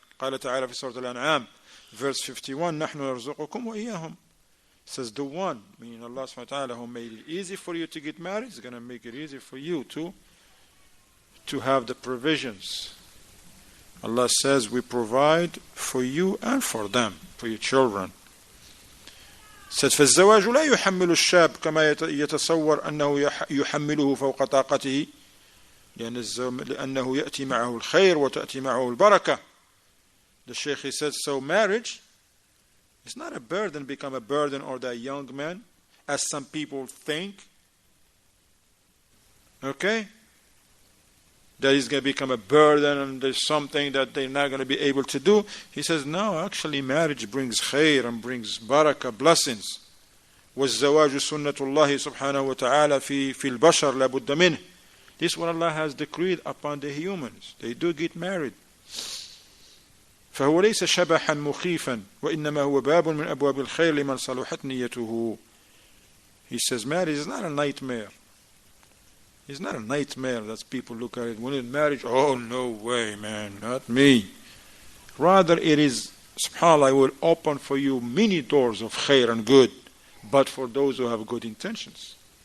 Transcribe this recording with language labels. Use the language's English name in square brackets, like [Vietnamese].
[Arabic] قال تعالى في سورة الأنعام, [English] verse 51, [Arabic] نَحْنُ نَرْزُقُكُمْ وَإِيَّاهُمْ. [English] Says the one, meaning Allah subhanahu wa ta'ala, who made it easy for you to get married, is going to make it easy for you to have the provisions. Allah says we provide for you and for them, for your children. [Arabic] Says فالزواج لا يحمل الشاب كما يتصور أنه يحمله فوق طاقته لأنه يأتي معه الخير وتأتي معه البركة. [English] The Shaykh, he says, so marriage is not a burden, become a burden or that young man, as some people think. Okay? That is going to become a burden and there's something that they're not going to be able to do. He says, no, actually marriage brings khair and brings barakah, blessings. [Arabic] وَالزَّوَاجُ سُنَّةُ اللَّهِ سُبْحَانَهُ وَتَعَالَى فِي الْبَشَرِ لَا بُدَّ مِنْهِ. [English] This is what Allah has decreed upon the humans. They do get married. [Arabic] فهو ليس شبحا مخيفا وإنما هو باب من أبواب الخير لمن صلحت نيته. [English] He says marriage is not a nightmare. It's not a nightmare that people look at it. When in marriage, oh no way man, not me. Rather it is, subhanAllah, it will open for you many doors of khair and good, but for those who have good intentions.